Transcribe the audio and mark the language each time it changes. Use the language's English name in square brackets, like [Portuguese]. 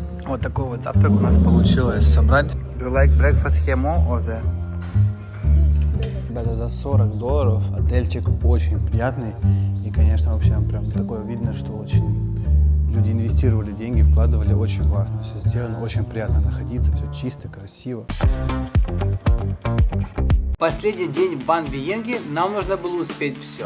[Russian] Вот такой вот завтрак у нас получилось собрать. [English] Do you like breakfast here more or there? [Russian] Ребята, за $40 отельчик очень приятный. И, конечно, вообще прям такое видно, что очень люди инвестировали деньги, вкладывали. Очень классно все сделано, очень приятно находиться, все чисто, красиво. Последний день в Ван Виенге, нам нужно было успеть все.